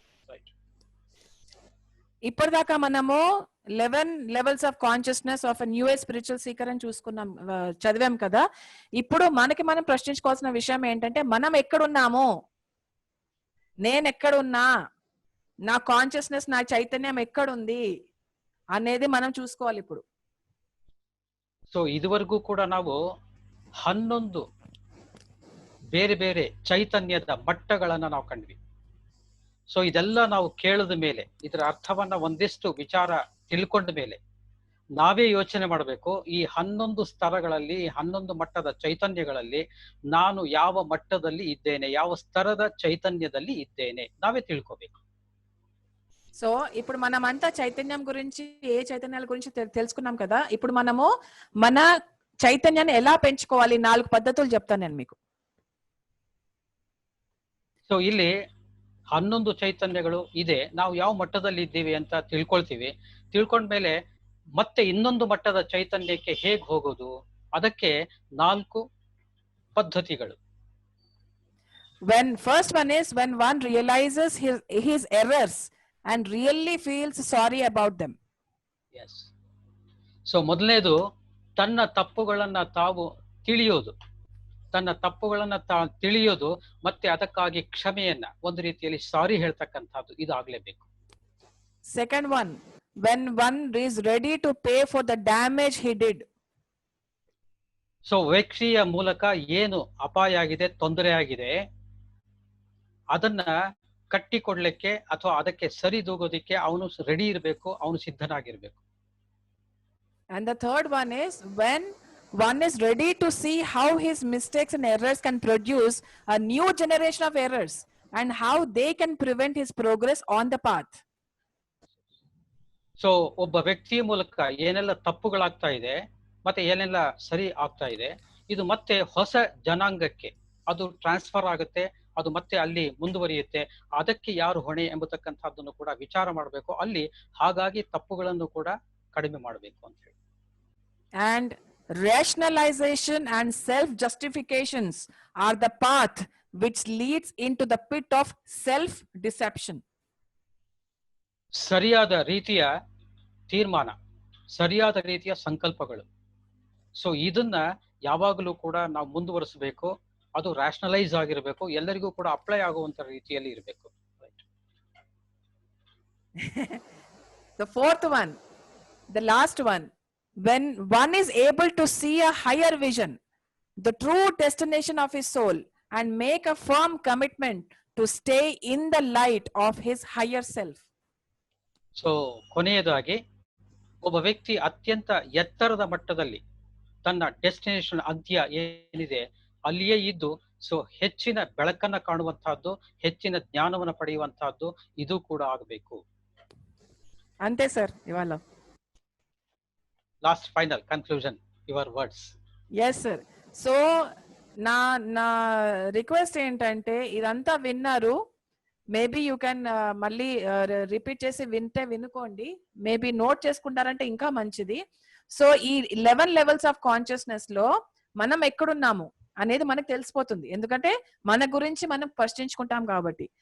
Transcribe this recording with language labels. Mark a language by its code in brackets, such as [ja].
[en] Right. [te] ఇప్పటిదాకా మనము [en] 11 levels of consciousness of a new age spiritual seeker [te] అని చూసుకున్నాం, చదివాం కదా. ఇప్పుడు మనకి మనం ప్రశ్నించుకోవాల్సిన విషయం ఏంటంటే, మనం ఎక్కడున్నాము, నేను ఎక్కడున్నా, నా కాన్షియస్నెస్, నా చైతన్యం ఎక్కడుంది అనేది మనం చూసుకోవాలి ఇప్పుడు. [kn] ಸೊ ಇದುವರೆಗೂ ಕೂಡ ನಾವು 11 ಬೇರೆ ಬೇರೆ ಚೈತನ್ಯದ ಮಟ್ಟಗಳನ್ನ ನಾವು ಕಂಡ್ವಿ. ಸೊ ಇದೆಲ್ಲ ನಾವು ಕೇಳಿದ ಮೇಲೆ, ಇದರ ಅರ್ಥವನ್ನ ಒಂದಿಷ್ಟು ವಿಚಾರ ತಿಳ್ಕೊಂಡ ಮೇಲೆ ನಾವೇ ಯೋಚನೆ ಮಾಡಬೇಕು, ಈ 11 ಸ್ತರಗಳಲ್ಲಿ, 11 ಮಟ್ಟದ ಚೈತನ್ಯಗಳಲ್ಲಿ ನಾನು ಯಾವ ಮಟ್ಟದಲ್ಲಿ ಇದ್ದೇನೆ, ಯಾವ ಸ್ತರದ ಚೈತನ್ಯದಲ್ಲಿ ಇದ್ದೇನೆ, ನಾವೇ ತಿಳ್ಕೋಬೇಕು. [te] సో ఇప్పుడు మనం అంతా చైతన్యం గురించి, ఏ చైతన్యాల గురించి తెలుసుకున్నాం కదా. ఇప్పుడు మనము మన చైతన్యాన్ని ఎలా పెంచుకోవాలి, 4 పద్ధతులు చెప్తాను నేను మీకు. [kn] ಸೊ ಇಲ್ಲಿ 11 ಚೈತನ್ಯಗಳು ಇದೆ, ನಾವು ಯಾವ ಮಟ್ಟದಲ್ಲಿ ಇದ್ದೀವಿ ಅಂತ ತಿಳ್ಕೊಳ್ತೀವಿ. ತಿಳ್ಕೊಂಡ್ಮೇಲೆ ಮತ್ತೆ ಇನ್ನೊಂದು ಮಟ್ಟದ ಚೈತನ್ಯಕ್ಕೆ ಹೇಗ್ ಹೋಗೋದು ಅದಕ್ಕೆ 4 ಪದ್ಧತಿಗಳು. [en] When first one is when one realizes his errors and really feels sorry about them. Yes. [kn] So ಮೊದಲನೇದು ತನ್ನ ತಪ್ಪುಗಳನ್ನ ತಾವು ತಿಳಿಯೋದು, ತನ್ನ ತಪ್ಪುಗಳನ್ನ ತಿಳಿಯೋದು ಮತ್ತೆ ಅದಕ್ಕಾಗಿ ಕ್ಷಮೆಯನ್ನ ಒಂದು ರೀತಿಯಲ್ಲಿ ಸಾರಿ ಹೇಳ್ತಕ್ಕಂಥದ್ದು, ಇದು ಆಗ್ಲೇಬೇಕು. [en] Second one, when one is ready to pay for the damage he did. [kn] So ವ್ಯಕ್ತಿಯ ಮೂಲಕ ಏನು ಅಪಾಯ ಆಗಿದೆ, ತೊಂದರೆ ಆಗಿದೆ, ಅದನ್ನ ಕಟ್ಟಿಕೊಡ್ಲಿಕ್ಕೆ ಅಥವಾ ಅದಕ್ಕೆ ಸರಿದೂಗೋದಿಕ್ಕೆ ಅವನು ರೆಡಿ ಇರಬೇಕು, ಅವನು ಸಿದ್ಧನಾಗಿರ್ಬೇಕು. [en] And the third one is when one is ready to see how his mistakes and errors can produce a new generation of errors and how they can prevent his progress on the path. [kn] So ಒಬ್ಬ ವ್ಯಕ್ತಿಯ ಮೂಲಕ ಏನೆಲ್ಲ ತಪ್ಪುಗಳಾಗ್ತಾ ಇದೆ ಮತ್ತೆ ಏನೆಲ್ಲ ಸರಿ ಆಗ್ತಾ ಇದೆ, ಇದು ಮತ್ತೆ ಹೊಸ ಜನಾಂಗಕ್ಕೆ ಅದು ಟ್ರಾನ್ಸ್ಫರ್ ಆಗುತ್ತೆ, ಅದು ಮತ್ತೆ ಅಲ್ಲಿ ಮುಂದುವರಿಯುತ್ತೆ. ಅದಕ್ಕೆ ಯಾರು ಹೊಣೆ ಎಂಬತಕ್ಕಂಥದ್ದನ್ನು ಕೂಡ ವಿಚಾರ ಮಾಡಬೇಕು. ಅಲ್ಲಿ ಹಾಗಾಗಿ ತಪ್ಪುಗಳನ್ನು ಕೂಡ ಕಡಿಮೆ ಮಾಡಬೇಕು ಅಂತ ಹೇಳಿ. [en] And rationalization and self-justifications are the path which leads into the pit of self-deception. [kn] ಸರಿಯಾದ ರೀತಿಯ ತೀರ್ಮಾನ, ಸರಿಯಾದ ರೀತಿಯ ಸಂಕಲ್ಪಗಳು. ಸೊ ಇದನ್ನ ಯಾವಾಗಲೂ ಕೂಡ ನಾವು ಮುಂದುವರಿಸಬೇಕು. ಅದು ರ್ಯಾಷನಲೈಸ್ ಆಗಿರಬೇಕು, ಎಲ್ಲರಿಗೂ ಕೂಡ ಅಪ್ಲೈ ಆಗುವಂತ ರೀತಿಯಲ್ಲಿ ಇರಬೇಕು. [en] The fourth one, the last one, when one is able to see a higher vision, the true destination of his soul, and make a firm commitment to stay in the light of his higher self. [kn] So ಕೊನೆಯದಾಗಿ ಒಬ್ಬ ವ್ಯಕ್ತಿ ಅತ್ಯಂತ ಎತ್ತರದ ಮಟ್ಟದಲ್ಲಿ ತನ್ನ destination ಅಂತ್ಯ ಏನಿದೆ ಅಲ್ಲಿಯೇ ಇದ್ದು ಸೊ ಹೆಚ್ಚಿನ ಬೆಳಕನ್ನ ಕಾಣುವಂತಹದ್ದು, ಹೆಚ್ಚಿನ ಜ್ಞಾನವನ್ನು ಪಡೆಯುವಂತಹದ್ದು ಇದು ಕೂಡ ಆಗಬೇಕು. [te] Ante sir, ivala. [en] Last final conclusion, your words. Yes sir. [te] So na request ఏంటంటే ఇదంతా విన్నారు, [en] maybe you can [te] మళ్ళీ రిపీట్ చేసి వినుకోండి, మేబీ నోట్ చేసుకుంటారంటే ఇంకా మంచిది. సో ఈ 11 లెవెల్స్ ఆఫ్ కాన్షియస్నెస్ లో మనం ఎక్కడున్నాము అనేది మనకు తెలిసిపోతుంది, ఎందుకంటే మన గురించి మనం ప్రశ్నించుకుంటాం కాబట్టి.